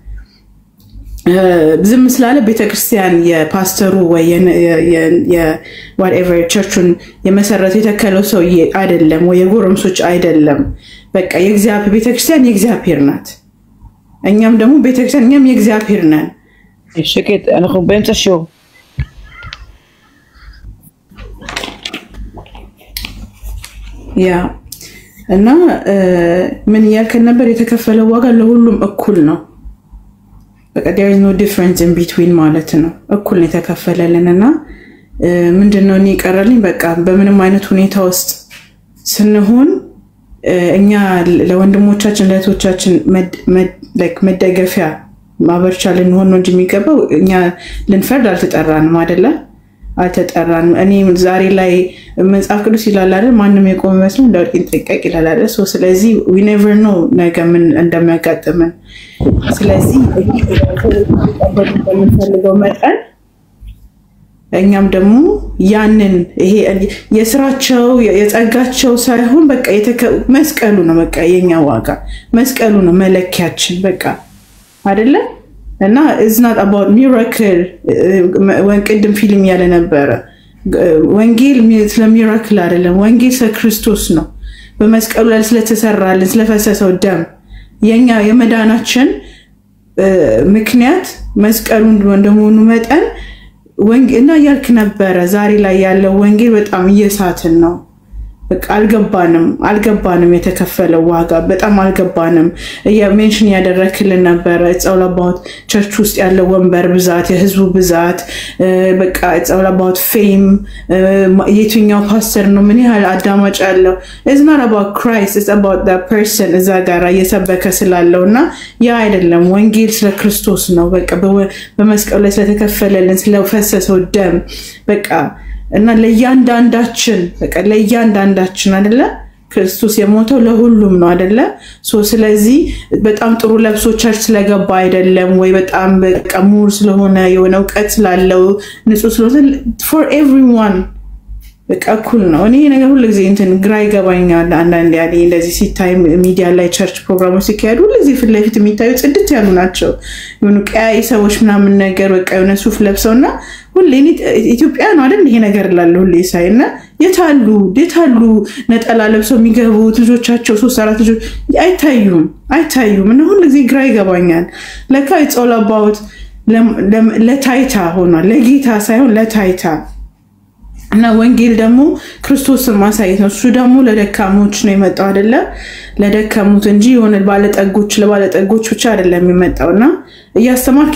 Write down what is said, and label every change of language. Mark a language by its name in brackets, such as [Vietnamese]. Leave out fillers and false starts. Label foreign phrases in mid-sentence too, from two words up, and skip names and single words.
[Amharic] ዝም ስላለ ቤተክርስቲያን የፓስተሩ ወይ whatever ቸርቹን የመሰረተ የተከለው ሰው አይደለም ወይ የጎረምሶች አይደለም በቃ የእግዚአብሔር ቤተክርስቲያን የእግዚአብሔር ናት እኛም ደግሞ ቤተክርስቲያን እኛም የእግዚአብሔር ነን [Hebrew] שקט אנחנו באמצע שיעור [Amharic] ያ እና ምን ያልከን ነበር የተከፈለው ዋጋ ለሁሉም እኩል ነው በቃ [English] there is no difference in [Amharic] between ማለት ነው እኩል ነው የተከፈለልንና ምንድነው እኔ ቀረልኝ በቃ በምንም አይነት ሁኔታ ውስጥ ስንሆን እኛ ለወንድሞቻችን ለእህቶቻችን መደገፊያ ማበርቻ ልንሆን ነው እንጂ የሚገባው እኛ ልንፈርድ አልተጠራንም አይደለ አልተጠራንም እኔ ዛሬ ላይ መጽሐፍ ቅዱስ ይላል አይደል ማንንም የቆመ መስሎ እንዳውቅ ይጠቀቅ ይላል አይደል ስለዚህ [English] we never know [Amharic] ነገ ምን እንደሚያጋጥመን ስለዚህ በምንፈልገው መጠን እኛም ደግሞ ያንን ይሄ የስራቸው የጸጋቸው ሳይሆን በቃ መስቀሉ ነው በቃ የኛ ዋጋ መስቀሉ ነው መለኪያችን በቃ አይደለ እና [English] it's not about miracle [Amharic] ወንቅድም ፊልም ያለ ነበር ወንጌል ስለ ሚራክል አይደለም ወንጌል ስለ ክርስቶስ ነው በመስቀሉ ላይ ስለተሰራልን ስለፈሰሰው ደም የኛ የመዳናችን ምክንያት መስቀሉ እንደሆነ መጠን ወንጌልና ያልክ ነበር ዛሬ ላይ ያለው ወንጌል በጣም እየሳትን ነው በቃ አልገባንም የተከፈለው ዋጋ በጣም አልገባንም ሜንሽን ያደረክልን ነበር [English] it's all about [Amharic] ቸርች ውስጥ ያለው ወንበር ብዛት የህዝቡ ብዛት በቃ [English] it's all about fame [Amharic] የትኛው ፓስተር ነው ምን ያህል አዳማጭ ያለው [English] it's not about Christ it's about that person [Amharic] እዛ ጋር እየሰበከ ስላለውና ያ አይደለም ወንጌል ስለ ክርስቶስ ነው በቃ በመስቀሉ ላይ ስለተከፈለልን ስለፈሰሰው ደም በቃ እና ለእያንዳንዳችን አይደለ ክርስቶስ የሞተው ለሁሉም ነው አይደለ ስለዚህ በጣም ጥሩ ለብሶ ቸርች ስለገባ አይደለም ወይ በጣም በቃ ሙር ስለሆነ የሆነ ዕውቀት ስላለው ንጹህ ስለሆነ [English] for everyone [Amharic] በቃ ኩል ነው እኔ ነገር ሁሉ ጊዜ እንትን ግራ ይገባኛል አንዳንዴ ያለ እንደዚህ ሲታይ ሚዲያ ላይ ቸርች ፕሮግራሞች ሲካሄዱ ሁሉ ጊዜ ፍለፊት የሚታዩ ጽድት ያሉ ናቸው የሆኑ ቀያይ ሰዎች ምናምን ነገር በቃ የሆነ ሱፍ ለብሰውና ሁሉ ኢትዮጵያ ነው አይደል ይሄ ነገር ላለ ሁሉ ይሳይና የታሉ ነጠላ ለብሰው የሚገቡት ልጆቻቸው 3-4 ልጆች አይታዩም እና ሁሉ ጊዜ ግራ ይገባኛል ለካ it's [English] all about [Amharic] ለታይታ ሆኗል ለጌታ ሳይሆን ለታይታ እና ወንጌል ደግሞ ክርስቶስን ማሳየት ነው እሱ ደግሞ ለደካሞች ነው የመጣው አይደለ ለደካሙት እንጂ የሆነ ለባለጠጎች ብቻ አይደለም የመጣውና እያስተማርክ